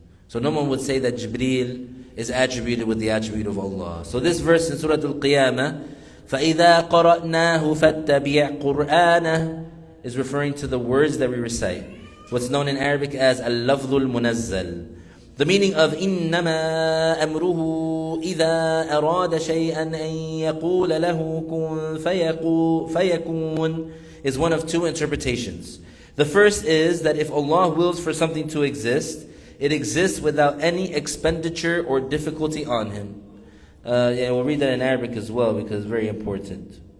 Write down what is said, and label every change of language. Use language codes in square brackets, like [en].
[en] So no one would say that Jibreel is attributed with the attribute of Allah. So this verse in Surah Al-Qiyamah, [ar] فَإِذَا قَرَأْنَاهُ فَاتَّبِعْ قُرْآنَهُ, [en] is referring to the words that we recite. What's known in Arabic as al-lafdhul munazzal. The meaning of [ar] إِنَّمَا أَمْرُهُ إِذَا أَرَادَ شَيْئًا أَن يَقُولَ لَهُ كُن فَيَكُونَ [en] is one of two interpretations. The first is that if Allah wills for something to exist, it exists without any expenditure or difficulty on Him. We'll read that in Arabic as well because it's very important.